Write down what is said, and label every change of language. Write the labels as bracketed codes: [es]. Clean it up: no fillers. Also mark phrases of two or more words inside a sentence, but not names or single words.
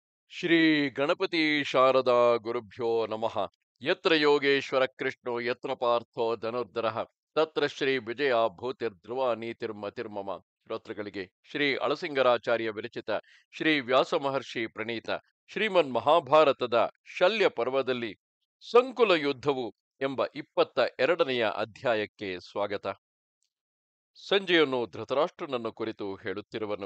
[sa] ಶ್ರೀ ಗಣಪತಿ ಶಾರದಾ ಗುರುಭ್ಯೋ ನಮಃ. ಯತ್ರ ಯೋಗೇಶ್ವರ ಕೃಷ್ಣೋ ಯತ್ರ ಪಾರ್ಥೋ ಧನುರ್ಧರಃ ತತ್ರ ಶ್ರೀ ವಿಜಯ ಭೂತಿರ್ಧ್ರುವ ನೀತಿರ್ಮತಿರ್ಮಮ. [kn] ಶ್ರೋತೃಗಳಿಗೆ ಶ್ರೀ ಅಳಸಿಂಗರಾಚಾರ್ಯ ವಿರಚಿತ ಶ್ರೀ ವ್ಯಾಸ ಮಹರ್ಷಿ ಪ್ರಣೀತ ಶ್ರೀಮನ್ ಮಹಾಭಾರತದ ಶಲ್ಯ ಪರ್ವದಲ್ಲಿ ಸಂಕುಲ ಯುದ್ಧವು ಎಂಬ 22ನೆಯ ಅಧ್ಯಾಯಕ್ಕೆ ಸ್ವಾಗತ. ಸಂಜೆಯನ್ನು ಧೃತರಾಷ್ಟ್ರನನ್ನು ಕುರಿತು ಹೇಳುತ್ತಿರುವನು.